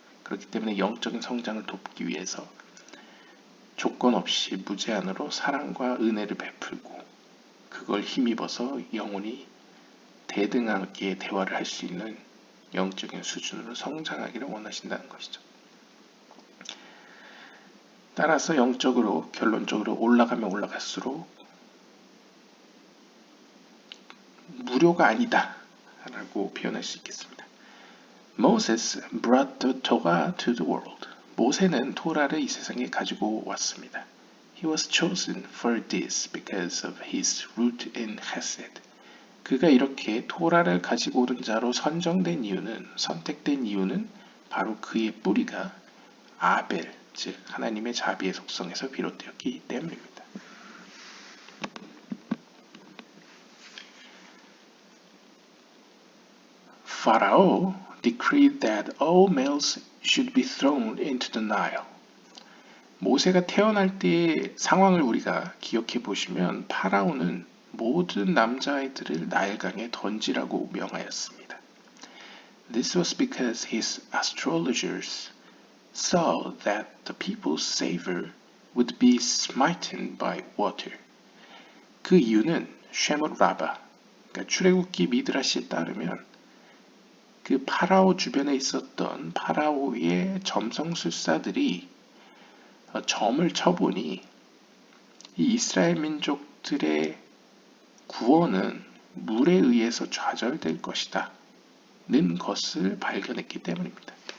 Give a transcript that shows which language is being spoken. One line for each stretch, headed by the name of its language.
Korean: 그렇기 때문에 영적인 성장을 돕기 위해서 조건 없이 무제한으로 사랑과 은혜를 베풀고 그걸 힘입어서 영혼이 대등하게 대화를 할 수 있는 영적인 수준으로 성장하기를 원하신다는 것이죠. 따라서 영적으로 결론적으로 올라가면 올라갈수록 무료가 아니다 라고 표현할 수 있겠습니다.
English: Moses brought the Torah to the world.
Korean: 모세는 토라를 이 세상에 가지고 왔습니다.
English: He was chosen for this because of his root in Hesed.
Korean: 그가 이렇게 토라를 가지고 오는 자로 선택된 이유는 바로 그의 뿌리가 아벨, 즉 하나님의 자비의 속성에서 비롯되었기 때문입니다.
English: Pharaoh decreed that all males should be thrown into the Nile.
Korean: 모세가 태어날 때의 상황을 우리가 기억해 보시면 파라오는 모든 남자아이들을 나일강에 던지라고 명하였습니다.
English: This was because his astrologers saw that the people's savior would be smitten by water.
Korean: 그 이유는 쉐못 라바, 그러니까 출애굽기 미드라시에 따르면 그 파라오 주변에 있었던 파라오의 점성술사들이 점을 쳐보니 이 이스라엘 민족들의 구원은 물에 의해서 좌절될 것이다 는 것을 발견했기 때문입니다.